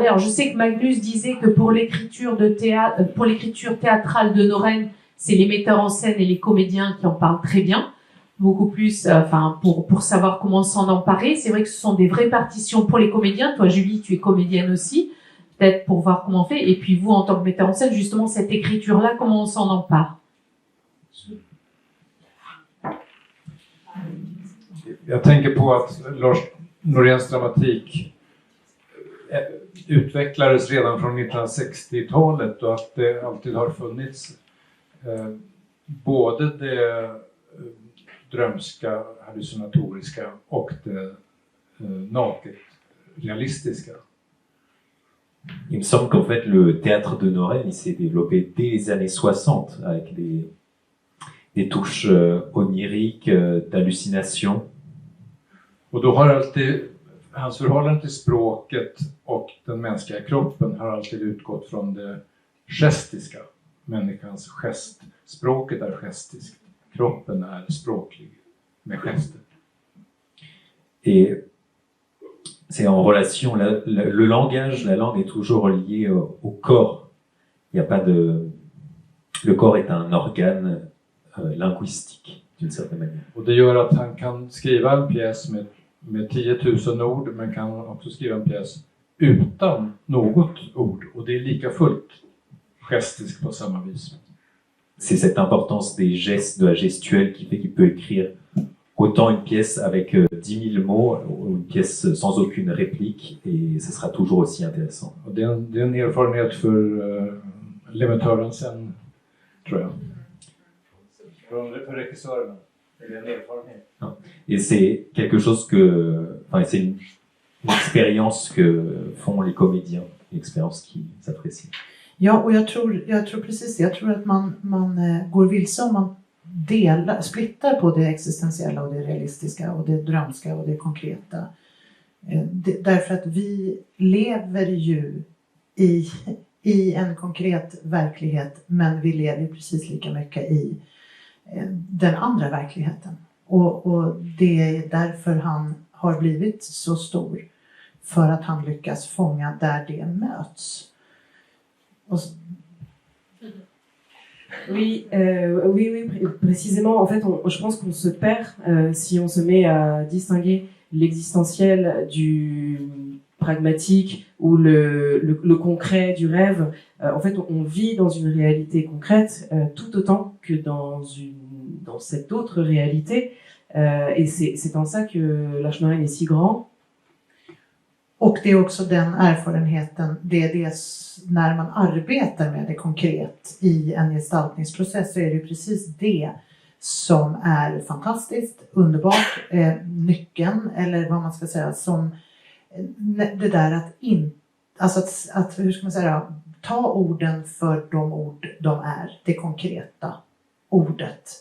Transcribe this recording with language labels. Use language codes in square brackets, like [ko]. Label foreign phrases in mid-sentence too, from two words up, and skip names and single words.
[fr] Alors, je sais que Magnus disait que pour l'écriture théâtrale de Noren, c'est les metteurs en scène et les comédiens qui en parlent très bien. Beaucoup plus, pour savoir comment s'en emparer. C'est vrai que ce sont des vraies partitions pour les comédiens. Toi, Julie, tu es comédienne aussi. Peut-être pour voir comment on fait. Et puis vous, en tant que metteur en scène, justement, cette écriture-là, comment on s'en empare? [sv] Jag tänker på att Lars Noréns dramatik utvecklades redan från 1960-talet och att det alltid har funnits både det drömska, hallucinatoriska och det naket realistiska. [fr] Il me semble qu'en fait le théâtre de Noren il s'est développé dès les années 60 avec des touches oniriques, d'hallucination. [sv] Och då har alltid hans förhållande till språket och den mänskliga kroppen har alltid utgått från det gestiska. Människans gest. Språket är gestiskt. Kroppen är språklig med gester. [fr] Et c'est en relation, le langage, la langue est toujours liée au corps. Il y a pas de... Le corps est un organe linguistique, d'une certaine manière. [sv] Och det gör att han kan skriva en pjäs med 10 000 ord, men kan också skriva en pjäs utan något ord. Och det är lika fullt gestiskt på samma vis. [fr] C'est cette importance des gestes, de la gestuelle qui fait qu'il peut écrire autant une pièce avec 10 000 mots ou une pièce sans aucune réplique et ce sera toujours aussi intéressant. [sv] Och det är en erfarenhet för lemetören sen, tror jag. För regissörerna. Det är en erfarenhet. [fr] Et c'est quelque chose que... Enfin, c'est une expérience que font les comédiens, une expérience qui s'apprécie. [sv] Ja, och jag tror precis det. Jag tror att man går vilse om man splittar på det existentiella och det realistiska och det drömska och det konkreta. Därför att vi lever ju i en konkret verklighet, men vi lever precis lika mycket i den andra verkligheten. Och det är därför han har blivit så stor. För att han lyckas fånga där det möts. [fr] Oui, précisément. En fait, je pense qu'on se perd si on se met à distinguer l'existentiel du pragmatique ou le concret du rêve. En fait, on vit dans une réalité concrète tout autant que dans cette autre réalité. Et c'est en ça que Lars Noren est si grand. [sv] Och det är också den erfarenheten, det är det när man arbetar med det konkret i en gestaltningsprocess, så är det precis det som är fantastiskt, underbart, nyckeln, eller vad man ska säga, som det där att hur ska man säga, ta orden för de ord de är, det konkreta ordet.